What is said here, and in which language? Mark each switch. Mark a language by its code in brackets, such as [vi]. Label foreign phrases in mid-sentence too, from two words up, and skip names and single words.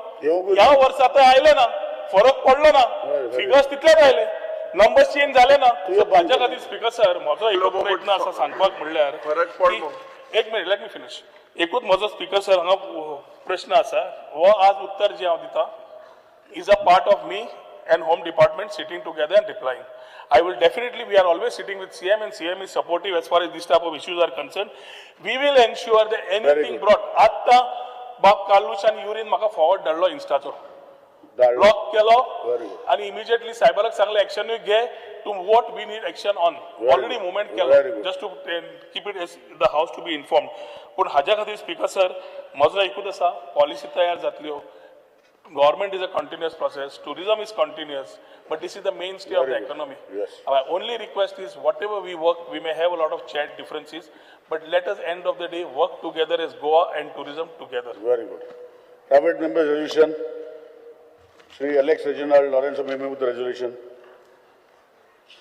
[kok] ह्या वर्सा आतां आयले ना फरक पडलो ना फिगर्स तितलेच आयले [en] numbers change [kok] झाले ना. ताच्या खातीर [en] speaker sir [kok] म्हजो एक प्रयत्न आसा सांगपाक म्हणल्यार फरक पडलो. [en] one minute let me finish. [kok] एकूच म्हजो [en] speaker sir [kok] हांगा प्रश्न आसा हो आज उत्तर जे हांव दिता [en] is a part of me and home department sitting together and replying. I will definitely, we are always sitting with CM and CM is supportive as far as this type of issues are concerned. We will ensure that anything brought, [kok] आता बाब कालूश आणि युरिन म्हाका फॉरवर्ड धाडलो इंस्टाचो ब्लॉक केलो आणि इमिजिएटली सायबराक सांगले एक्शन घे [en] to what we need action on. already movement केलो just to keep it as the house to be informed. [kok] पण हाज्या खातीर [en] speaker sir [kok] म्हजो एकूच आसा पॉलिसी तयार जातल्यो. [en] Government is a continuous process, tourism is continuous, but this is the mainstay of the economy. Yes. Our only request is whatever we work, we may have a lot of chat differences, but let us end of the day work together as Goa and tourism together. Very good. Private member resolution. Shri Alex Reginald Lawrence may move the resolution.